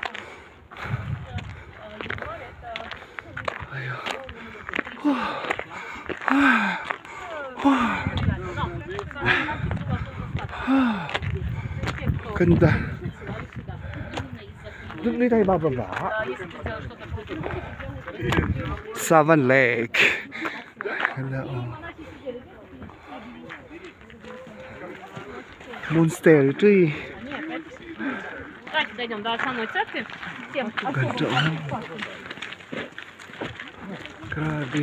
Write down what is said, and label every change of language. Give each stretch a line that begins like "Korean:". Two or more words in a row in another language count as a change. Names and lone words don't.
Filipino: Ayun. Oh. Ah. Oh. Ganda. Doon ulit tayo bababa.
Russian: Если ты сделаешь что-то крутое.
Filipino: Savan Lake. Ganda, oh. Monastery ito eh.
Russian: Давайте дойдем до основной церкви. Всем
Filipino: Ganda, oh. Grabe.